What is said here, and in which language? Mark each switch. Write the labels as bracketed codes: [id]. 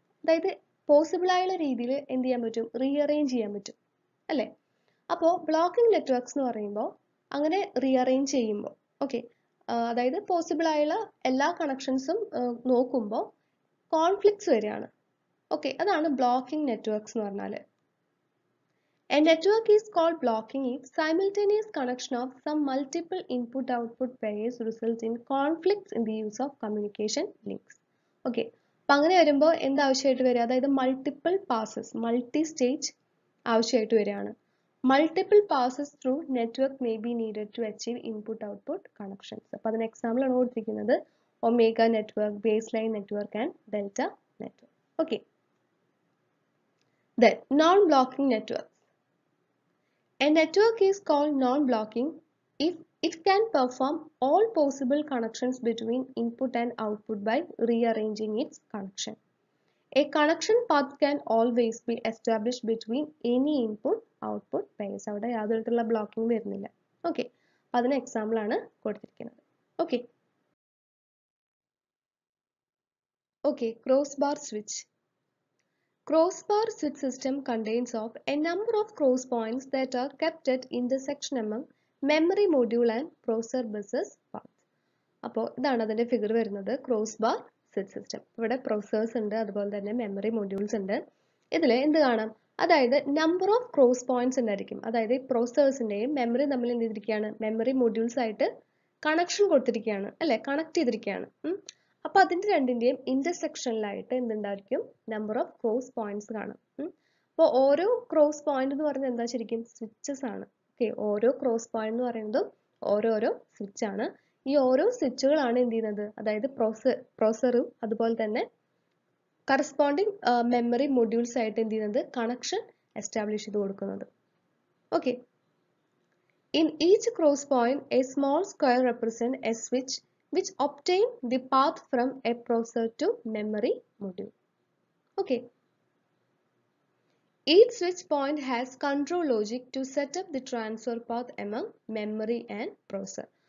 [ml] അതായത് പോസിബിൾ ആയുള്ള രീതിയിൽ എന്ത് ചെയ്യാൻ പറ്റും, റീഅറേഞ്ച് ചെയ്യാൻ പറ്റും അല്ലേ. അപ്പോൾ ബ്ലോക്കിംഗ് നെറ്റ്വർക്ക്സ് എന്ന് പറയുമ്പോൾ അങ്ങനെ റീഅറേഞ്ച് ചെയ്യുമ്പോൾ ഓക്കെ, അതായത് പോസിബിൾ ആയുള്ള എല്ലാ കണക്ഷൻസും നോക്കുമ്പോൾ കോൺഫ്ലിക്ട്സ് വരികയാണ്. ഓക്കെ, അതാണ് ബ്ലോക്കിംഗ് നെറ്റ്വർക്ക്സ് എന്ന് പറഞ്ഞാൽ. [en] A network is called blocking if simultaneous connection of some multiple input-output pairs results in conflicts in the use of communication links. [ml] Okay, അപ്പം അങ്ങനെ വരുമ്പോൾ എന്താവശ്യമായിട്ട് വരിക, അതായത് മൾട്ടിപ്പിൾ പാസസ്, മൾട്ടി സ്റ്റേജ് ആവശ്യമായിട്ട് വരികയാണ്. [en] Multiple passes through network may be needed to achieve input output connections. [ml] അപ്പം അതിന് example ആണ് കൊടുത്തിരിക്കുന്നത് omega network, base line network and delta network. [en] Okay, then non-blocking network. A network is called non-blocking if it can perform all possible connections between input and output by rearranging its connection. A connection path can always be established between any input-output pairs. [ml] അവിടെ യാതൊരു തരത്തിലുള്ള blocking വരുന്നില്ല. Okay, അതിന് example ആണ് കൊടുത്തിരിക്കുന്നത്. Okay okay cross bar switch. [en] Crossbar switch system contains of a number of cross points that are kept at intersection among memory module and processor buses path. [ml] അപ്പോൾ ഇതാണ് അതിന്റെ ഫിഗർ വരുന്നത്, cross bar switch system. ഇവിടെ processors ഉണ്ട്, അതുപോലെ തന്നെ memory modules ഉണ്ട്. ഇതിൽ എന്ത് കാണാം, അതായത് നമ്പർ ഓഫ് ക്രോസ് പോയിന്റ്സ് ഉണ്ടായിരിക്കും. അതായത് പ്രോസസ്സേഴ്സിന്റെയും മെമ്മറി തമ്മിൽ എന്ത് ചെയ്തിരിക്കുകയാണ്, മെമ്മറി മൊഡ്യൂൾസ് ആയിട്ട് കണക്ഷൻ കൊടുത്തിരിക്കുകയാണ് അല്ലെ, കണക്ട് ചെയ്തിരിക്കുകയാണ്. അപ്പൊ അതിന്റെ രണ്ടിന്റെയും ഇന്റർസെക്ഷനിലായിട്ട് എന്തുണ്ടായിരിക്കും, നമ്പർ ഓഫ് ക്രോസ് പോയിന്റ്സ് കാണും. അപ്പോൾ ഓരോ ക്രോസ് പോയിന്റ് എന്ന് പറയുന്നത് എന്താ, ശരിക്കും സ്വിച്ചസ് ആണ്. ഓക്കെ, ഓരോ ക്രോസ് പോയിന്റ് എന്ന് പറയുന്നതും ഓരോരോ സ്വിച്ച് ആണ്. ഈ ഓരോ സ്വിച്ചുകളാണ് എന്ത് ചെയ്യുന്നത്, അതായത് പ്രോസറും അതുപോലെ തന്നെ കറസ്പോണ്ടിങ് മെമ്മറി മൊഡ്യൂൾസ് ആയിട്ട് എന്ത് ചെയ്യുന്നത്, കണക്ഷൻ എസ്റ്റാബ്ലിഷ് ചെയ്ത് കൊടുക്കുന്നത്. [en] Okay, in each cross point a small square represents a switch which obtain the path from a processor to memory module. Okay. Each switch point has control logic to set up the transfer path among memory and processor.